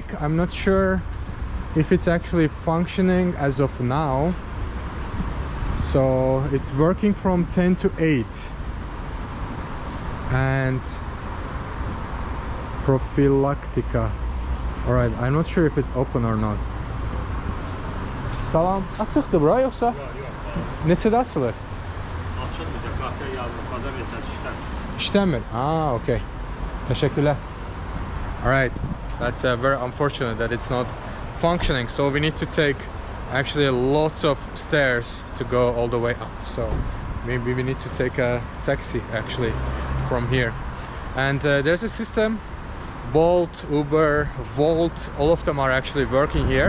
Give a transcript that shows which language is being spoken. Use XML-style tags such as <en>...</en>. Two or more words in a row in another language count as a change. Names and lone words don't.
<en>I'm not sure if it's actually functioning as of now. So it's working from 10 to 8. And Prophylactica. Alright, I'm not sure if it's open or not.</en> <az>Salam. Açıqdır bura yoxsa? Yox. Neçədə açılır? Açılmayacaq. Qapıya yazılıb, İşləmir.</az> <en>Ah, okay. Teşekkürler. Alright, that's very unfortunate that it's not functioning. So we need to take actually lots of stairs to go all the way up. So maybe we need to take a taxi actually from here. And there's a system, Bolt, Uber, Volt, all of them are actually working here.</en>